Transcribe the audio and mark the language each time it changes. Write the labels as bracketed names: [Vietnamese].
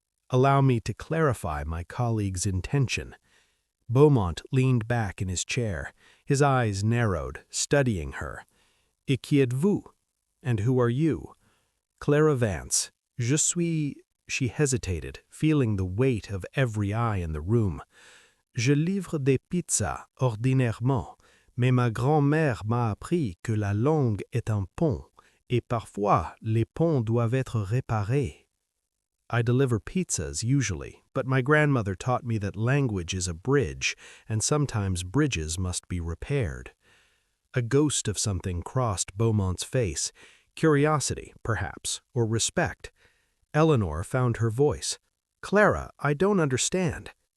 [English] Allow me to clarify my colleague's intention. Beaumont leaned back in his chair. His eyes narrowed, studying her. [French] Et qui êtes-vous? [English] And who are you? [French] Clara Vance. Je suis... [English] She hesitated, feeling the weight of every eye in the room. [French] Je livre des pizzas, ordinairement, mais ma grand-mère m'a appris que la langue est un pont, et parfois les ponts doivent être réparés. [English] I deliver pizzas usually, but my grandmother taught me that language is a bridge, and sometimes bridges must be repaired. A ghost of something crossed Beaumont's face. Curiosity, perhaps, or respect. Eleanor found her voice. "Clara, I don't understand."